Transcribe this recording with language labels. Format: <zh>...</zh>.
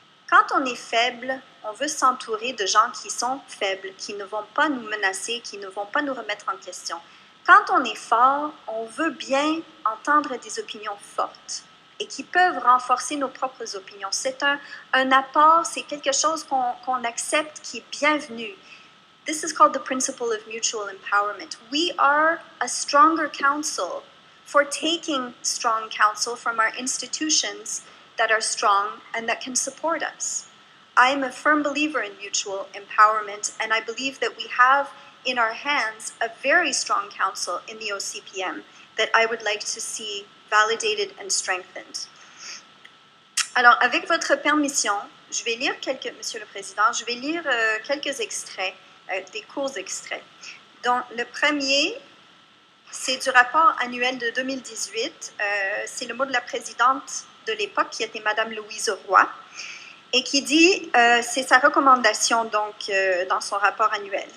<fr>Quand on est faible, on veut s'entourer de gens qui sont faibles, qui ne vont pas nous menacer, qui ne vont pas nous remettre en question. Quand on est fort, on veut bien entendre des opinions fortes et qui peuvent renforcer nos propres opinions. C'est un apport, c'est quelque chose qu'on accepte qui est bienvenu.</fr> <en>This is called the principle of mutual empowerment. We are a stronger council for taking strong counsel from our institutions that are strong and that can support us. I am a firm believer in mutual empowerment, and I believe that we have in our hands a very strong council in the OCPM that I would like to see validated and strengthened.</en> <fr>Alors, avec votre permission, je vais lire Monsieur le Président, je vais lire quelques extraits, des courts extraits. Donc, le premier, c'est du rapport annuel de 2018. C'est le mot de la présidente de l'époque, qui était Madame Louise Roy, et qui dit, c'est sa recommandation donc dans son rapport annuel.</fr>